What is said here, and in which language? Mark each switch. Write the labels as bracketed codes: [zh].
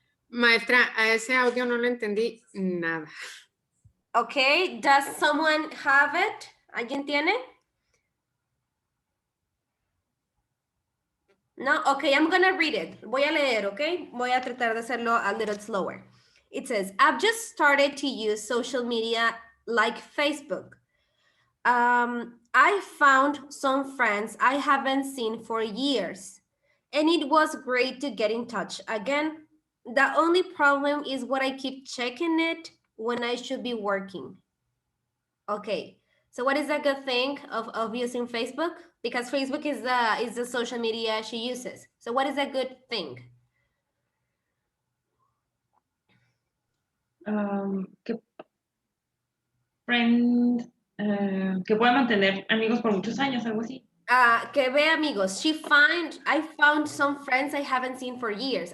[es] Maestra, a ese audio no le entendí nada. [en] Okay, does someone have it? [es] ¿Alguien tiene? [en] No, okay, I'm gonna read it. [es] Voy a leer, [en] okay? [es] Voy a tratar de hacerlo [en] a little slower. It says, I've just started to use social media like Facebook. I found some friends I haven't seen for years, and it was great to get in touch again. The only problem is what I keep checking it when I should be working. Okay, so what is a good thing of using Facebook? Because Facebook is the social media she uses. So what is a good thing? [es] Que friend, que puede mantener amigos por muchos años, algo así. Que ve amigos. [en] I found some friends I haven't seen for years.